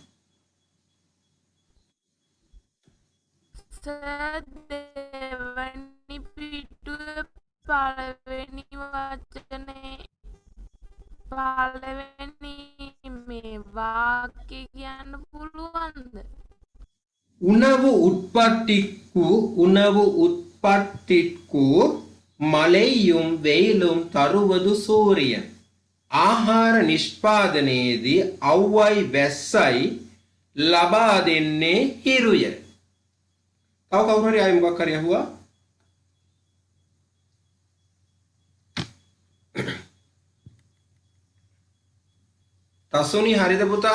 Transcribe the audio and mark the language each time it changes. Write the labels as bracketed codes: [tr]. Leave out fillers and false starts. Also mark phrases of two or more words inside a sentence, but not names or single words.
[si] දෙවනි පිටුවේ පළවෙනි වචනේ පළවෙනි මේ වාක්‍ය කියන්න පුළුවන්ද? [ta] உணவு உற்பத்திக்கு மழையும் வெயிலும் தருவது சூரியன். [si] ආහාර නිෂ්පාදනයේදී අව්වයි වැස්සයි ලබා දෙන්නේ හිරුය. තව කවුරු හරි ආයි මොකක් හරි අහුවා? තසුනි හරිද පුතා?